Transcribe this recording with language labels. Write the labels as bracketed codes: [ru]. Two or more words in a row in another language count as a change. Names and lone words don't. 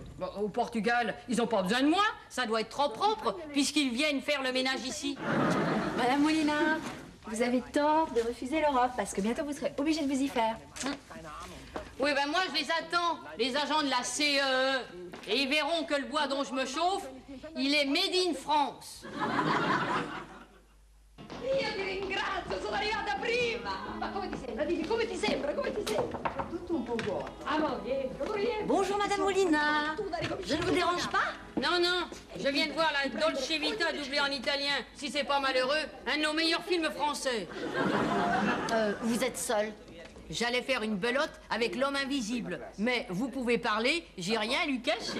[fr] Bon, au Portugal, ils n'ont pas besoin de moi. Ça doit être trop propre, puisqu'ils viennent faire le ménage ici. Madame Molina, vous avez tort de refuser l'Europe, parce que bientôt vous serez obligée de vous y faire. Oui, ben moi, je les attends, les agents de la CEE. Et ils verront que le bois dont je me chauffe, il est [en] made in France. [it] Io ti ringrazio, sono arrivata prima! Ma come ti sembra? Dimmi, come ti sembra? Come ti sembra? Tutto un po' buono. Allora, rientro. [fr] Bonjour, Madame Molina. Je ne vous dérange pas? Non, non, je viens de voir la Dolce Vita doublée en italien. Si c'est pas malheureux, un de nos meilleurs films français. Vous êtes seule? J'allais faire une belote avec l'homme invisible. Mais vous pouvez parler, j'ai rien à lui cacher.